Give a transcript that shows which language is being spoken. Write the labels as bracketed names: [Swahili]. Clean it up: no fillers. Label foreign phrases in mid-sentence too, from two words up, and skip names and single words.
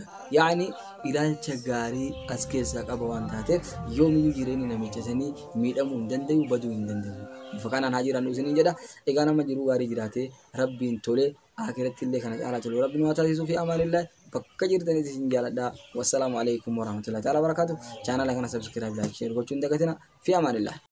[Oromo] Yaani ilaalcha gaarii as keessaa qaba waan taateef yoomiyyuu jireenya namicha sanii miidhamuu hin danda'u baduu hin danda'u. Bifa kanaan haa jiraannu isiniin jedha. Egaa nama jiruu gaarii jiraatee rabbiin tolee akhiratti illee kana caalaa tolu rabbiin waa taasisuu fi amaanillee bakka jirtanitti isin jaaladha. [Arabic] والسلام عليكم ورحمة الله تعالى بركاته. [Oromo] Chaanala kana [English] subscribe like share [Oromo] gochuun dagatina fi amaanillah.